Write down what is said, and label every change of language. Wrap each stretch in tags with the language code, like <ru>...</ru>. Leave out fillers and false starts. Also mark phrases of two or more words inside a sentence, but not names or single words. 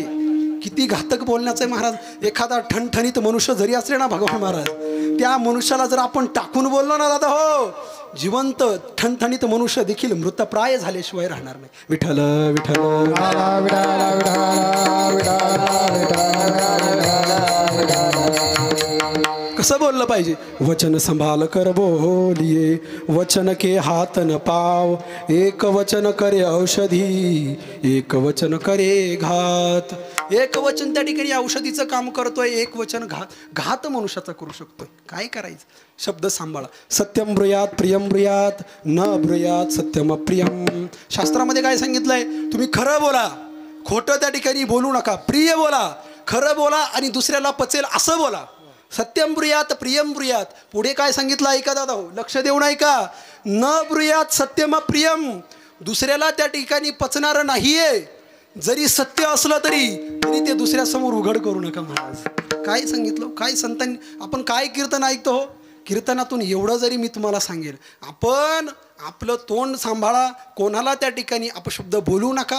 <mr>किती घातक बोलण्याचं आहे महाराज. एखादा ठणठणीत मनुष्य जरी असले ना भगवान महाराज, त्या मनुष्याला जर आपण टाकून बोललो ना दादा हो, जिवंत ठणठणीत मनुष्य देखील मृतप्राय झाल्याशिवाय राहणार नाही. विठ्ठल विठ्ठल कसं बोललं पाहिजे.</mr> <hi>वचन संभाल कर बोलिये, वचन के हात न पाव, एक वचन करे औषधी, एक वचन करे घात.</hi> <mr>एक वचन त्या ठिकाणी औषधीचं काम करतोय, एक वचन घात मनुष्याचा करू शकतोय. काय करायचं, शब्द सांभाळा.</mr> <sa>सत्यम ब्रूयात प्रियम ब्रूयात, न ब्रूयात सत्यम अप्रियम.</sa> <mr>शास्त्रामध्ये काय सांगितलंय, तुम्ही खरं बोला, खोटं त्या ठिकाणी बोलू नका, प्रिय बोला, खरं बोला आणि दुसऱ्याला पचेल असं बोला.</mr> <sa>सत्यम ब्रूयात प्रियम ब्रूयात.</sa> <mr>पुढे काय सांगितलं ऐका दादा हो, लक्ष देऊन ऐका.</mr> <sa>न ब्रूयात सत्यम अप्रियम.</sa> <mr>दुसऱ्याला त्या ठिकाणी पचणारं नाहीये, जरी सत्य असलं तरी ते दुसऱ्यासमोर उघड करू नका महाराज. काय सांगितलं, काय संतांनी, आपण काय कीर्तन ऐकतो हो, कीर्तनातून एवढं जरी मी तुम्हाला सांगेल, आपण आपलं तोंड सांभाळा, कोणाला त्या ठिकाणी अपशब्द बोलू नका.</mr>